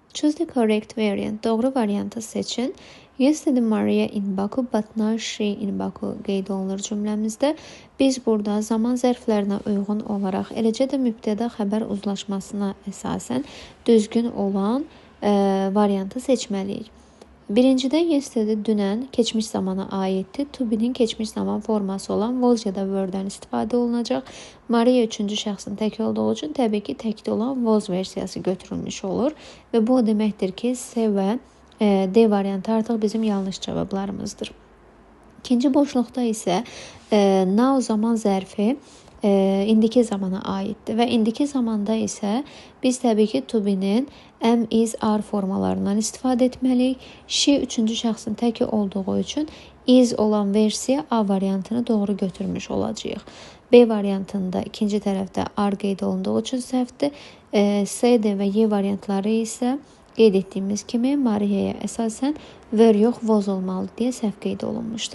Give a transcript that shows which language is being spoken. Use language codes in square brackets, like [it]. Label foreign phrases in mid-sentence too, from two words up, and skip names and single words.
[en] Choose the correct variant. [az] Doğru variantı seçin. [en] Yesterday Maria in Baku, but now she in Baku [az] qeyd olunur cümləmizdə. Biz burada zaman zərflərinə uyğun olaraq, eləcə də mübtəda xəbər uzlaşmasına əsasən düzgün olan variantı seçməliyik. Birincidə yesterday dünən keçmiş zamana aiddir. [en] To be'nin [az] keçmiş zaman forması olan was ya da were-dən istifadə olunacaq. Maria üçüncü şəxsin tək olduğu üçün təbii ki, təkdə olan was versiyası götürülmüş olur. Və bu o deməkdir ki, C və D variantı artıq bizim yanlış cavablarımızdır. İkinci boşluqda isə now zaman zərfi indiki zamana aiddir və indiki zamanda isə biz təbii ki, [en] to be'nin am, is, are [az] formalarından istifadə etməliyik. She üçüncü şəxsin təki olduğu üçün is olan versiya A variantını doğru götürmüş olacağıq. B variantında ikinci tərəfdə are qeyd olunduğu üçün səhvdir. C, D və Y variantları isə qeyd etdiyimiz kimi Maria'ya əsasən were yox was olmalı deyə səhv qeyd olunmuşdur.